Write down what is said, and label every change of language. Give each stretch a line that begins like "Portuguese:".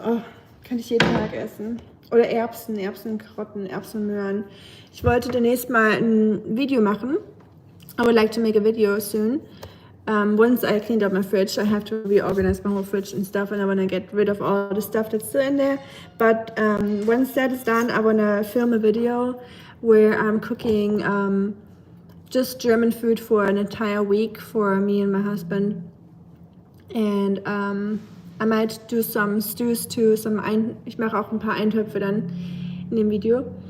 German: Oh, kann ich jeden Tag essen. Oder Erbsen, Karotten, Erbsenmöhren. Ich wollte demnächst mal ein Video machen.
English: I would like to make a video soon. Once I cleaned up my fridge, I have to reorganize my whole fridge and stuff, and I want to get rid of all the stuff that's still in there. But once that is done, I want to film a video where I'm cooking just German food for an entire week for me and my husband. And I might do some stews too.
German: Ich mache auch ein paar Eintöpfe dann in dem Video.